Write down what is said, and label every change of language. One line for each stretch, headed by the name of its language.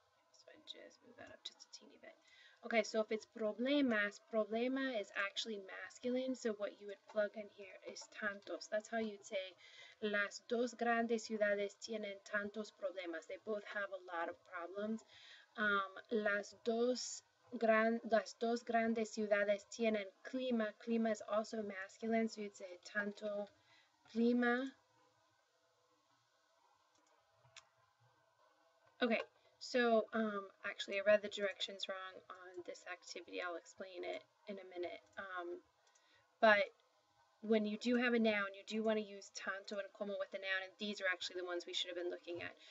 English: So I just move that up just a teeny bit. Okay, so if it's problemas, problema is actually masculine, so what you would plug in here is tantos. That's how you'd say
Spanish: las dos grandes ciudades tienen tantos problemas.
English: They both have a lot of problems.
Spanish: Las dos grandes ciudades tienen clima.
English: Clima is also masculine, so you'd say tanto clima. Okay, so actually I read the directions wrong on this activity. I'll explain it in a minute. But when you do have a noun, you do want to use tanto and como with the noun, and these are actually the ones we should have been looking at.